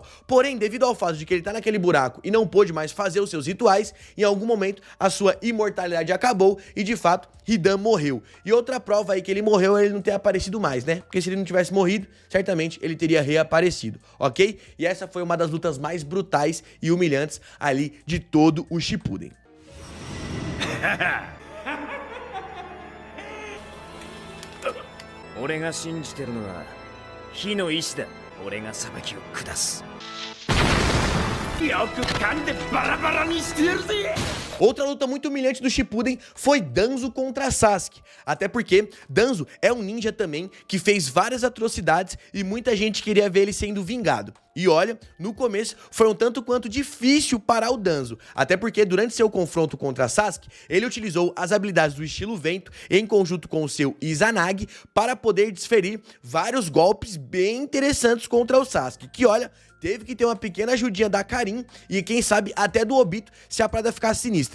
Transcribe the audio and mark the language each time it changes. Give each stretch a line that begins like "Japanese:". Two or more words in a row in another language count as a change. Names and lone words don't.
Portuguese: Porém, devido ao fato de que ele tá naquele buraco e não pôde mais fazer os seus rituais, em algum momento a sua imortalidade acabou e de fato Hidan morreu. E outra prova aí que ele morreu é ele não ter aparecido mais, né? Porque se ele não tivesse morrido, certamente ele teria reaparecido, ok? E essa foi uma das lutas mais brutais e humilhantes ali de todo o Shippuden.
Japanese: 俺が信じてるのは火の意志だ。俺が裁きを下す。よく噛んでバラバラにしてやるぜ。
Portuguese: Outra luta muito humilhante do Shippuden foi Danzo contra Sasuke, até porque Danzo é um ninja também que fez várias atrocidades e muita gente queria ver ele sendo vingado. E olha, no começo foi um tanto quanto difícil parar o Danzo, até porque durante seu confronto contra Sasuke, ele utilizou as habilidades do estilo vento em conjunto com o seu Izanagi para poder desferir vários golpes bem interessantes contra o Sasuke, que olha, teve que ter uma pequena ajudinha da Karin e quem sabe até do Obito se a parada ficar sinistra.